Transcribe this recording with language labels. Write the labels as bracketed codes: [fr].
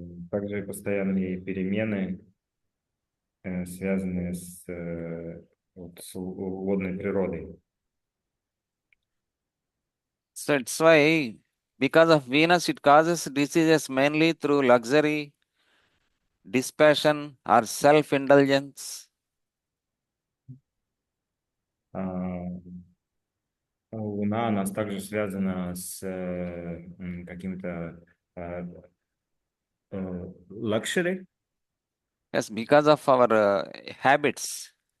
[ru] Также постоянные перемены, связанные с водной природой. [en] So it's why, because of Venus, it causes diseases mainly through luxury, dispassion, or self-indulgence. [ru] Луна, она также связана с каким-то лакшери. [en] Yes, because of our habits.